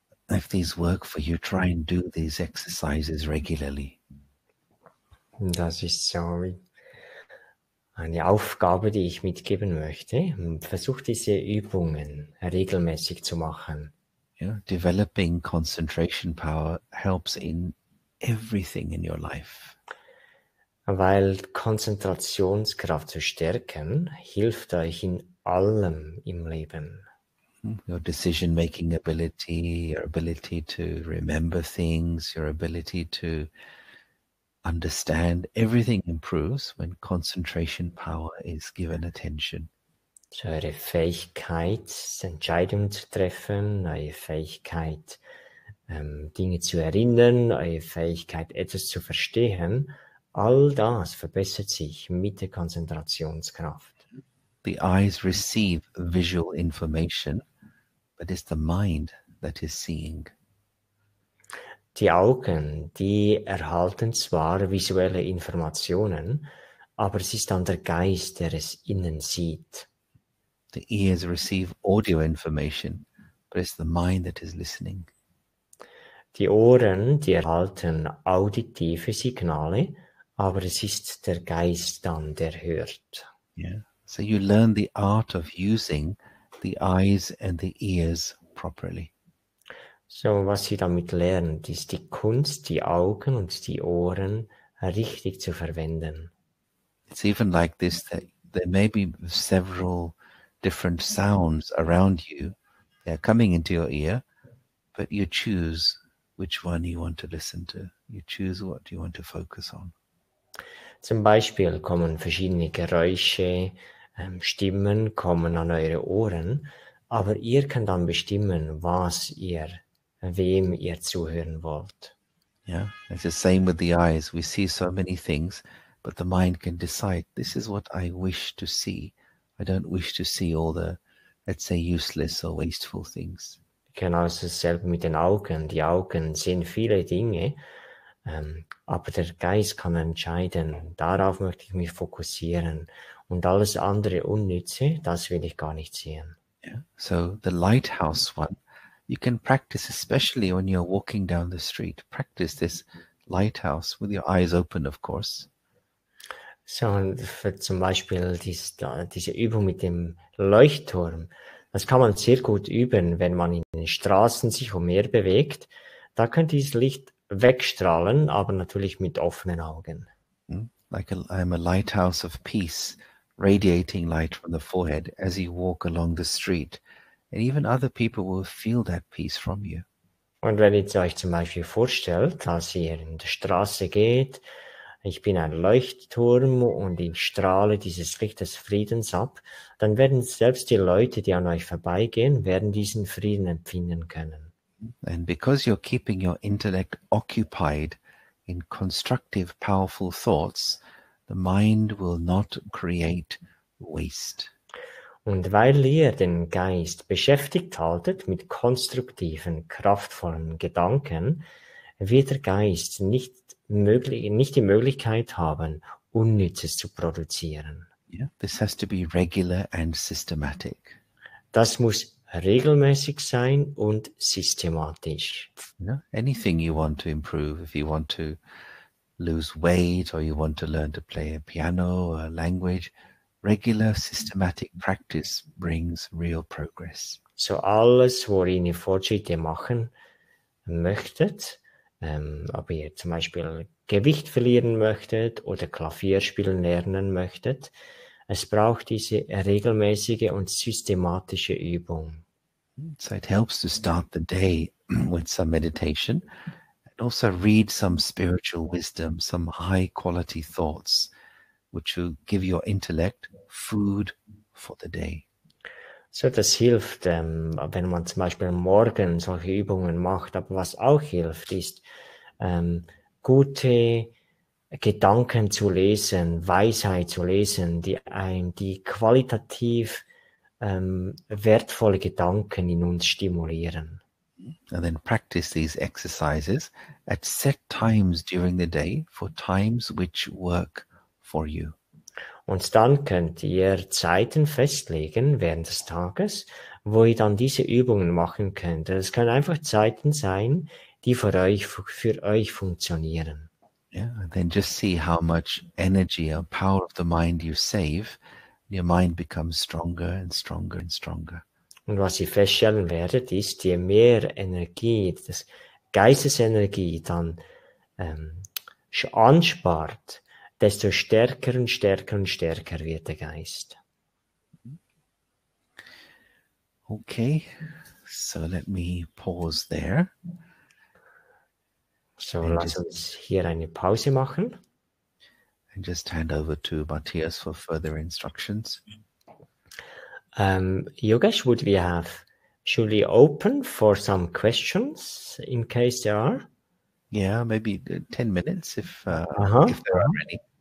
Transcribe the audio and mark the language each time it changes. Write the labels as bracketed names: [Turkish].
[English] If these work for you, try and do these exercises regularly. [German] Das ist so eine Aufgabe, die ich mitgeben möchte. Versuch diese Übungen regelmäßig zu machen. [English] Yeah, developing concentration power helps in everything in your life. [German] Weil Konzentrationskraft zu stärken, hilft euch in allem im Leben. [English] Your decision-making ability, your ability to remember things, your ability to understand, everything improves when concentration power is given attention. [German] So eure Fähigkeit, Entscheidungen zu treffen, eure Fähigkeit, Dinge zu erinnern, eure Fähigkeit, etwas zu verstehen, all das verbessert sich mit der Konzentrationskraft. [English] The eyes receive visual information, but it's the mind that is seeing. [German] Die Augen, die erhalten zwar visuelle Informationen, aber es ist dann der Geist, der es innen sieht. [English] The ears receive audio information, but it's the mind that is listening. [German] Die Ohren, die erhalten auditive Signale, aber es ist der Geist dann, der hört. [English] Yeah. So you learn the art of using the eyes and the ears properly. [German] So, was Sie damit lernen, ist die Kunst, die Augen und die Ohren richtig zu verwenden. [English] It's even like this, that there may be several different sounds around you. They're coming into your ear, but you choose which one you want to listen to. You choose what you want to focus on. [German] Zum Beispiel kommen verschiedene Geräusche, Stimmen kommen an eure Ohren, aber ihr könnt dann bestimmen, wem ihr zuhören wollt. [English] Yeah, it's the same with the eyes. We see so many things, but the mind can decide, this is what I wish to see. I don't wish to see all the, let's say, useless or wasteful things. [German] Genau dasselbe mit den Augen. Die Augen sehen viele Dinge, aber der Geist kann entscheiden, darauf möchte ich mich fokussieren. Und alles andere Unnütze, das will ich gar nicht sehen. [English] Yeah. So the lighthouse one, you can practice, especially when you're walking down the street. Practice this lighthouse with your eyes open, of course. [German] So, und für zum Beispiel diese Übung mit dem Leuchtturm, das kann man sehr gut üben, wenn man in den Straßen sich umher bewegt. Da könnte dieses Licht wegstrahlen, aber natürlich mit offenen Augen. [English] I'm a lighthouse of peace, radiating light from the forehead as you walk along the street. And even other people will feel that peace from you. [German] Und wenn ihr euch zum Beispiel vorstellt, dass ihr in der Straße geht, ich bin ein Leuchtturm und ich strahle dieses Licht des Friedens ab, dann werden selbst die Leute, die an euch vorbeigehen, werden diesen Frieden empfinden können. [English] And because you're keeping your intellect occupied in constructive, powerful thoughts, the mind will not create waste. [German] Und weil ihr den Geist beschäftigt haltet mit konstruktiven, kraftvollen Gedanken, wird der Geist nicht die Möglichkeit haben, Unnützes zu produzieren. [English] Yeah, this has to be regular and systematic. [German] Das muss regelmäßig sein und systematisch. [English] Yeah, anything you want to improve, if you want to lose weight or you want to learn to play a piano or a language, regular systematic practice brings real progress. [German] So alles, worin ihr Fortschritte machen möchtet, ob ihr zum Beispiel Gewicht verlieren möchtet oder Klavier spielen lernen möchtet, es braucht diese regelmäßige und systematische Übung. [English] So it helps to start the day with some meditation and also read some spiritual wisdom, some high quality thoughts, which will give your intellect food for the day. [German] So, das hilft, wenn man zum Beispiel morgen solche Übungen macht. Aber was auch hilft, ist, gute Gedanken zu lesen, Weisheit zu lesen, die qualitativ wertvolle Gedanken in uns stimulieren. [English] And then practice these exercises at set times during the day for times which work for you. [German] Und dann könnt ihr Zeiten festlegen während des Tages, wo ihr dann diese Übungen machen könnt. Es können einfach Zeiten sein, die für euch funktionieren. [English] Yeah, and then just see how much energy or power of the mind you save. Your mind becomes stronger and stronger and stronger. [German] Und was ihr feststellen werdet, ist, je mehr Energie, das Geistesenergie dann anspart, desto stärker und stärker und stärker wird der Geist. [English] Okay, so let me pause there. [German] So, lass uns hier eine Pause machen. [English] And just hand over to Matthias for further instructions. Yogesh, should we open for some questions in case there are? Yeah, maybe 10 minutes if there are any.